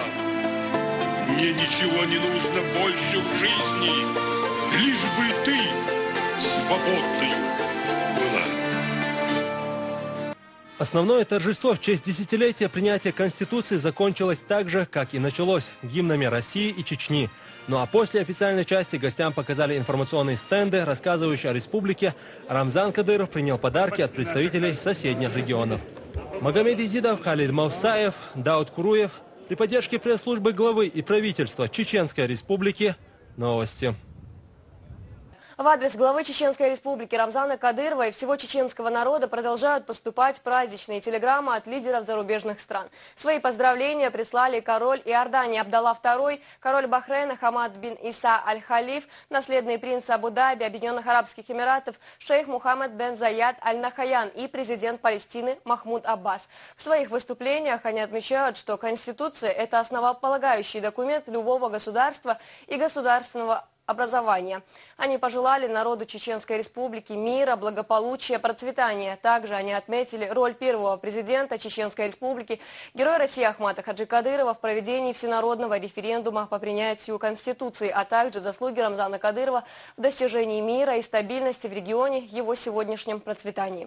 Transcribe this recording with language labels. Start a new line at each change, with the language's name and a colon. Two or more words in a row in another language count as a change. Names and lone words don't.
Russian: Мне ничего не нужно больше в жизни, лишь бы ты свободною была. Основное торжество в честь десятилетия принятия Конституции закончилось так же, как и началось, гимнами России и Чечни. Ну а после официальной части гостям показали информационные стенды, рассказывающие о республике. Рамзан Кадыров принял подарки от представителей соседних регионов. Магомед Изидов, Халид Мавсаев, Дауд Куруев. При поддержке пресс-службы главы и правительства Чеченской Республики. Новости. В адрес главы Чеченской Республики Рамзана Кадырова и всего чеченского народа продолжают поступать праздничные телеграммы от лидеров зарубежных стран. Свои поздравления прислали король Иордании Абдалла II, король Бахрейна Хамад бин Иса Аль-Халиф, наследный принц Абу-Даби, Объединенных Арабских Эмиратов, шейх Мухаммад бен Заяд Аль-Нахаян и президент Палестины Махмуд Аббас. В своих выступлениях они отмечают, что Конституция – это основополагающий документ любого государства и государственного образования. Они пожелали народу Чеченской Республики мира, благополучия, процветания. Также они отметили роль первого президента Чеченской Республики, героя России Ахмада Хаджи Кадырова в проведении всенародного референдума по принятию Конституции, а также заслуги Рамзана Кадырова в достижении мира и стабильности в регионе, его сегодняшнем процветании.